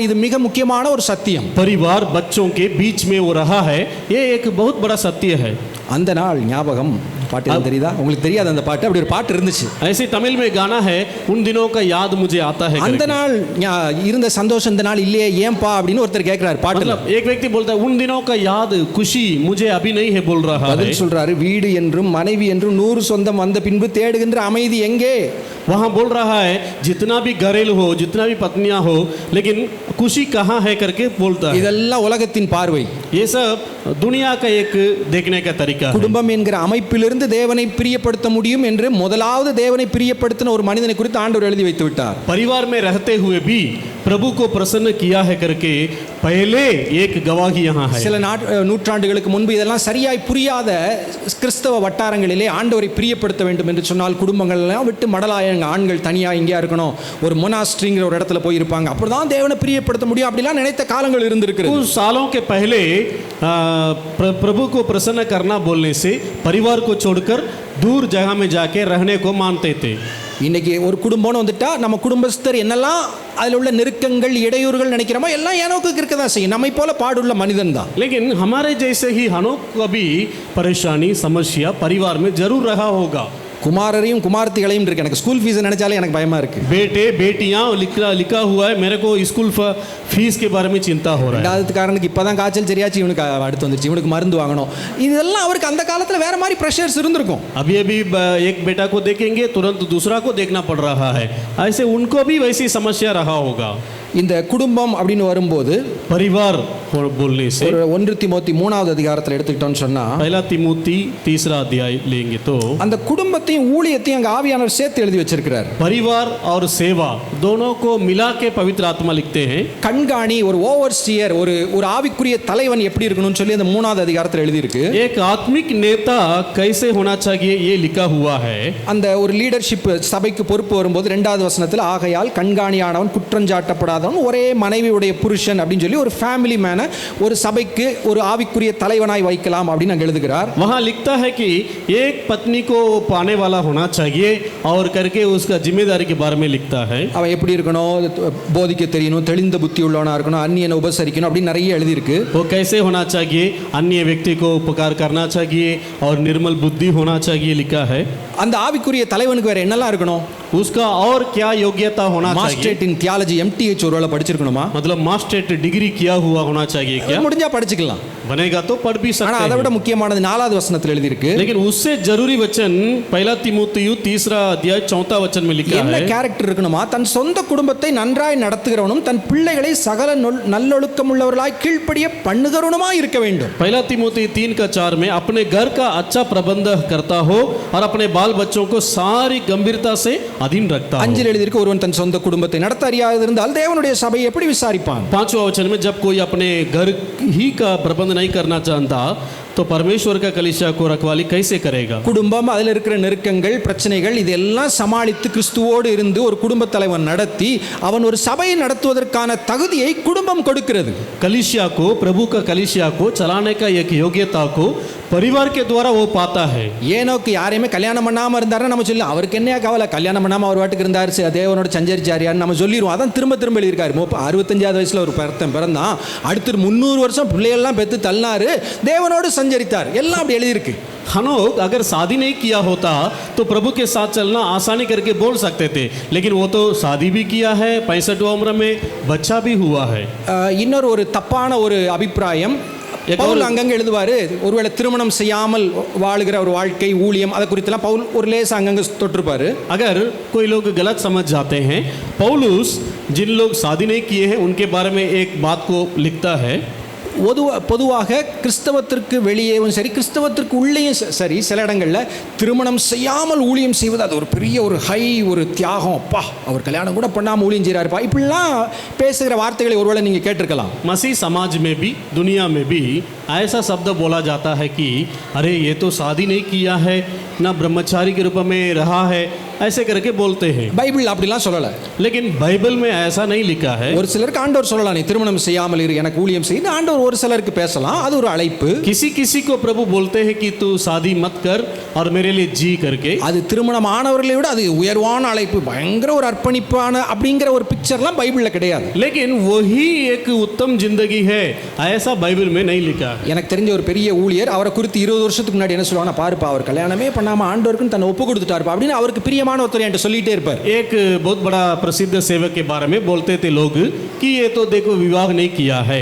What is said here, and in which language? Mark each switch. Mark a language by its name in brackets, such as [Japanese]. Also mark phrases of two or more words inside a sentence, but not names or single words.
[Tamil] இது மிக முக்கியமான ஒரு சத்தியம். [Hindi] परिवार बच्चों के बीच में वो रहा है, ये एक बहुत बड़ा सत्य है। [Tamil] அந்த நாள் ஞாபகம் பாட்டு எதுவும் தெரியுதா? உங்களுக்கு தெரியாது அந்த பாட்டு? அப்படி ஒரு பாட்டு இருந்துச்சு. [Hindi] ऐसे तमिल में गाना है, उन दिनों का याद मुझे आता है [Tamil] அந்த [Hindi] करके। [Tamil] நாள் இருந்த சந்தோஷம் இந்த நாள் இல்லையே ஏன்பா அப்படின்னு ஒருத்தர் கேட்கிறார் பாட்டுல. [Hindi] मतलब एक व्यक्ति बोलता है उन दिनों का याद खुशी मुझे अभी नहीं है बोल रहा है। [Tamil] பதில் சொல்றாரு, வீடு என்றும் மனைவி என்றும் 100 சொந்தம் வந்த பின்பு தேடுகின்ற அமைதி எங்கே? [Hindi] वहाँ बोल रहा है जितना भी घरेलू हो, जितना भी पत्नियां हो, लेकिन खुशी कहाँ है करके बोलता है। [Tamil] இதெல்லாம் உலகத்தின் பார்வை. [Hindi] ये सब दुनिया का एक देखने का तरीका है। [Tamil] குடும்பம் என்கிற அமைப்பிலிருந்து தேவனை பிரியப்படுத்த முடியும் என்று முதலாவது தேவனை பிரியப்படுத்தின ஒரு மனிதனை குறித்து ஆண்டவர் எழுதி வைத்து விட்டார். [Hindi] परिवार में रहते हुए भी प्रभु को प्रसन्न किया है करके पहले एक गवाही यहाँ है। [Tamil] சில நூற்றாண்டுகளுக்கு முன்பு இதெல்லாம் சரியாய் புரியாத கிறிஸ்தவ வட்டாரங்களிலே ஆண்டவரை பிரியப்படுத்த வேண்டும் என்று சொன்னால் குடும்பங்கள் எல்லாம் விட்டு மடலாய ஆண்கள் தனியா எங்கேயா இருக்கணும், ஒரு மொனாஸ்ட்ரிங்கிற ஒரு இடத்துல போய் இருப்பாங்க. அப்படிதான் தேவனை பிரியப்படுத்த முடியும் அப்படிலாம் நினைத்த காலங்கள் இருந்திருக்கிறது. [Hindi] कुछ सालों के पहले प्रभु को प्रसन्न करना बोलने से परिवार को छोड़कर दूर जगह में जाके रहने को मानते थे। [Tamil] இன்னைக்கு ஒரு குடும்பம்னு வந்துட்டா நம்ம குடும்பஸ்தர் என்னெல்லாம் அதில் உள்ள நெருக்கங்கள் இடையூறுகள் நினைக்கிறோமோ எல்லாம் ஏனோக்கு இருக்க தான் செய்யும். நம்மை போல பாடுள்ள மனிதன் தான். [Hindi] लेकिन हमारे जैसे ही हनोक का भी परेशानी समस्या परिवार में जरूर रहा होगा। [Tamil] குமாரரையும் குமார்த்திகளையும் இருக்கு. எனக்கு [English] school fees [Tamil] நினைச்சாலே எனக்கு பயமா இருக்கு. [Hindi] बेटे बेटियां लिखा हुआ है, मेरे को [English] school fees [Hindi] के बारे में चिंता हो रहा है। [Tamil] ரெண்டாவதுக்காரனுக்கு இப்பதான் காய்ச்சல் சரியாச்சு, இவனுக்கு அடுத்து வந்துருச்சு, இவனுக்கு மருந்து வாங்கணும். இதெல்லாம் அவருக்கு அந்த காலத்துல வேற மாதிரி ப்ரெஷர்ஸ் இருந்திருக்கும். [Hindi] अभी एक बेटा को देखेंगे तुरंत दूसरा को देखना पड़ रहा है, ऐसे उनको भी वैसी समस्या रहा होगा। [Tamil] இந்த குடும்பம் அப்படின்னு வரும்போது [Hindi] परिवार बोलने से [Tamil] ஒரு 1 தீமோத்தி 3வது அதிகாரத்தில் எடுத்துக்கிட்டோம்னு சொன்னா [Hindi] पहला तिमोथी तीसरा अध्याय लेंगे तो [Tamil] அந்த குடும்பத்தையும் ஊழியத்தையும் அங்க ஆவியானவர் சேர்த்து எழுதி வச்சிருக்கிறார். [Hindi] परिवार और सेवा दोनों को मिला के पवित्र आत्मा लिखते हैं. [Tamil] கண்காணி ஒரு ஓவர்சியர் ஒரு ஆவிக்குரிய தலைவன் எப்படி இருக்கணும்னு சொல்லி அந்த 3வது அதிகாரத்தில் எழுதி இருக்கு. [Hindi] एक आत्मिक नेता कैसे होना चाहिए ये लिखा हुआ है. [Tamil] அந்த ஒரு லீடர்ஷிப் சபைக்கு பொறுப்பு வரும்போது 2வது வசனத்தில் ஆகையால் கண்காணியானவன் குற்றஞ்சாட்டப்படாதவன் ஒரே மனைவியுடைய புருஷன் அப்படின்னு சொல்லி ஒரு [English] family man [Tamil] ஒரு சபைக்கு ஒரு ஆவிக்குரிய தலைவனாய் வைக்கலாம் அப்படின்னு அங்க எழுதுகிறார். [Hindi] वहाँ लिखता है कि एक पत्नी को पाने वाला होना चाहिए और करके उसका जिम्मेदारी के बारे में लिखता है. [Tamil] அவன் எப்படி இருக்கணும், போதிக்க தெரியணும், தெளிந்த புத்தி உள்ளவனா இருக்கணும், அந்நியனை உபசரிக்கணும் அப்படி நிறைய எழுதி இருக்கு. [Hindi] वो कैसे होना चाहिए, अन्य व्यक्ति को उपकार करना चाहिए और निर्मल बुद्धि होना चाहिए लिखा है. [Tamil] அந்த ஆவிக்குரிய தலைவனுக்கு வேற என்னெல்லாம் இருக்கணும்? [Hindi] उसका और क्या योग्यता होना चाहिए? [English] masterate in theology MTH [Tamil] ஒருவேளை படிச்சிருக்கணுமா? [Hindi] मतलब [English] masterate degree [Hindi] किया हुआ होना चाहिए क्या? [Tamil] முடிஞ்சா படிச்சுக்கலாம். [Hindi] बनेगा तो पढ़ भी [Tamil] ஆனா [Hindi] सकते [Tamil] அதை விட [Hindi] हैं. [Tamil] முக்கியமானது 4வது வசனத்தில் எழுதி இருக்கு. [Hindi] लेकिन उससे जरूरी वचन पहला तीमुथियुस तीसरा अध्याय 4वां वचन में लिखा [Tamil] என்ன [Hindi] है. [Tamil] கேரக்டர் இருக்கணுமா? தன் சொந்த குடும்பத்தை நன்றாய் நடத்துகிறவனும் தன் பிள்ளைகளை சகல நல்லொழுக்கம் உள்ளவர்களாய் கீழ்ப்படிய பண்ணுகிறவனுமாய் இருக்க வேண்டும். [Hindi] पहला तीमुथी 3:4 में अपने घर का अच्छा प्रबंध करता हो और अपने बाल बच्चों को सारी गंभीरता से अधीन रखता हो. [Tamil] 5 எழுதி இருக்கு ஒருவன் தன் சொந்த குடும்பத்தை நடத்த அறியாதிருந்தால் தேவனுடைய சபையை எப்படி விசாரிப்பான்? [Hindi] 5वां वचन में जब कोई अपने घर ही का प्रबंध नहीं करना चाहता तो परमेश्वर का कलीसिया को रखवाली कैसे करेगा? [Tamil] குடும்பம் அதில் இருக்கிற நெருக்கங்கள் பிரச்சனைகள் இதெல்லாம் சமாளித்து கிறிஸ்துவோடு இருந்து ஒரு குடும்ப தலைவன் நடத்தி அவன் ஒரு சபையை நடத்துவதற்கான தகுதியை குடும்பம் கொடுக்கிறது. [Hindi] कलीसिया को, प्रभु का कलीसिया को चलाने का एक योग्यता को परिवार के द्वारा वो पाता है. [Tamil] ஏனோக்கு யாரையுமே கல்யாணம் பண்ணாம இருந்தாருன்னா நம்ம சொல்லலாம் அவருக்கு என்ன கவலை, கல்யாணம் பண்ணாம அவர் வாட்டுக்கு இருந்தார், தேவனோட சஞ்சரிச்சாரியான்னு நம்ம சொல்லிடுவோம். அதான் திரும்ப திரும்ப எழுதியிருக்காரு. 65வது வயசுல ஒரு பிறந்தான், அடுத்து 300 வருஷம் பிள்ளைகள்லாம் பெற்று தள்ளினாரு, தேவனோடு சஞ்சரித்தார், எல்லாம் அப்படி எழுதியிருக்கு. [Hindi] हनोक अगर शादी नहीं किया होता तो प्रभु के साथ चलना आसानी करके बोल सकते थे, लेकिन वो तो शादी भी किया है, 65 उम्र में बच्चा भी हुआ है. [Tamil] இன்னொரு ஒரு தப்பான ஒரு அபிப்பிராயம் பவுல் அங்கங்க எழுதுவாரு, ஒருவேளை திருமணம் செய்யாமல் வாழுகிற ஒரு வாழ்க்கை ஊழியம் அதை குறித்தெல்லாம் பவுல் ஒரு லேசா அங்கங்க தொட்டிருப்பாரு. [Hindi] अगर कोई लोग गलत समझ जाते हैं, पौलुस जिन लोग शादी नहीं किए हैं उनके बारे में एक बात को लिखता है. [Tamil] பொதுவாக கிறிஸ்தவத்திற்கு வெளியேவும் சரி கிறிஸ்தவத்திற்கு உள்ளேயும் சரி சில இடங்களில் திருமணம் செய்யாமல் ஊழியம் செய்வது அது ஒரு பெரிய ஒரு ஒரு தியாகம், அப்பா அவர் கல்யாணம் கூட பண்ணாமல் ஊழியம் செய்கிறாருப்பா, இப்படிலாம் பேசுகிற வார்த்தைகளை ஒருவேளை நீங்கள் கேட்டிருக்கலாம். [Hindi] मसीह समाज में भी दुनिया में भी ऐसा शब्द बोला जाता है कि अरे ये तो शादी नहीं किया है, ना ब्रह्मचारी के रूप में रहा है, ऐसे करके बोलते हैं. [Tamil] பைபிள் அப்படிலாம் சொல்லலை. [Hindi] लेकिन बाइबल में ऐसा नहीं लिखा है. [Tamil] ஒரு சிலருக்கு ஆண்டவர் சொல்லலாம் நீ திருமணம் செய்யாமல் இரு எனக்கு ஊழியம் செய்ய, ஆண்டவர் ஒரு சிலருக்கு பேசலாம், அது ஒரு அழைப்பு. [Hindi] किसी किसी को प्रभु बोलते हैं कि तू शादी मत कर और मेरे लिए जी करके. [Tamil] அது திருமணம் ஆனவர்களை விட அது உயர்வான அழைப்பு, பயங்கர ஒரு அர்ப்பணிப்பான அப்படிங்கிற ஒரு பிக்சர்லாம் பைபிளில் கிடையாது. [Hindi] लेकिन वही एक उत्तम जिंदगी है ऐसा बाइबल में नहीं लिखा. [Tamil] எனக்கு தெரிஞ்ச ஒரு பெரிய ஊழியர் அவரை குறித்து 20 வருஷத்துக்கு முன்னாடி என்ன சொல்லுவாங்க, பாருப்பா அவர் கல்யாணமே பண்ணாம ஆண்டவருக்குன்னு தன்னை ஒப்பு கொடுத்துட்டாருப்பா அப்படின்னு அவருக்கு பிரியமான ஒருத்தர் என்கிட்ட சொல்லிட்டே இருப்பார். [Hindi] एक बहुत बड़ा प्रसिद्ध सेवक के बारे में बोलते थे लोग कि ये तो देखो विवाह नहीं किया है.